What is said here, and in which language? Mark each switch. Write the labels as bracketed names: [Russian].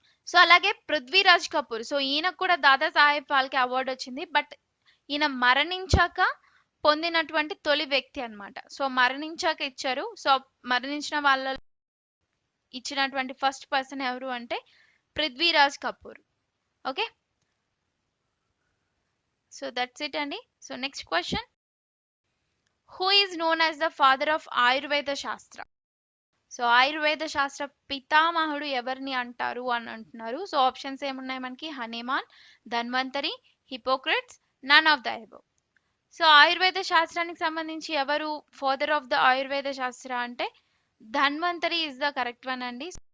[Telugu] So అలాగే Prithviraj Kapoor. So ఈయనకు కూడా దాదా సాహెబ్ ఫాల్కే అవార్డు వచ్చింది, బట్ ఈయన మరణించాక పొందినటువంటి తొలి వ్యక్తి అన్నమాట. సో మరణించాక ఇచ్చారు. సో మరణించిన వాళ్ళ ఇచ్చినటువంటి ఫస్ట్ పర్సన్ ఎవరు అంటే Prithviraj Kapoor. [English] Okay. So that's it అండి. So next question, who is known as the father of Ayurveda Shastra? [Telugu] So Ayurveda శాస్త్ర పితామహుడు ఎవరిని అంటారు అని అంటున్నారు. సో ఆప్షన్స్ ఏమున్నాయి మనకి? Hanuman, Dhanvantari, హిపోక్రట్స్, [English] None of the above. [Telugu] So Ayurveda శాస్త్రానికి సంబంధించి ఎవరు [English] father of the Ayurveda Shastra [Telugu] అంటే Dhanvantari [English] is the correct one [Telugu] అండి.